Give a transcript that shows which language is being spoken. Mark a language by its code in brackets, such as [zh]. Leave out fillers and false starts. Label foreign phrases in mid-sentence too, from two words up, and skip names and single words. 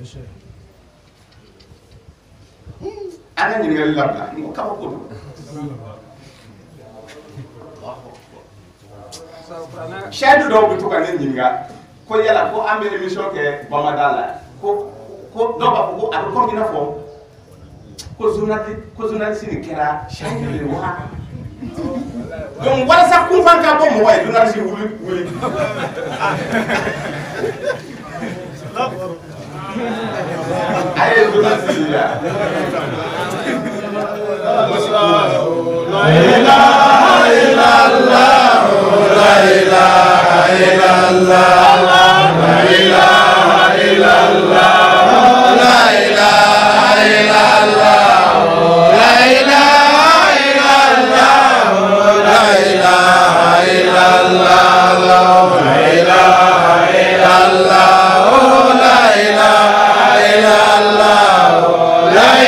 [bm] ana ɲininkali labila n ko kabako don sɛdu dɔw bɛ to ka ne ɲininka ko yala ko an bɛ émission kɛ bamada la ko dɔw b'a fɔ ko a bɛ komi i n'a fɔ ko journaliste nin kɛra sɛdu de wa donc walasa kunfan ka bɔ mɔgɔ ye journaliste wuli a ye journaliste ye yan [ar] لا إله إلا الله لا إله إلا الله لا إله إلا الله لا إله إلا الله لا إله إلا الله لا إله إلا الله لا إله إلا الله لا إله إلا الله لا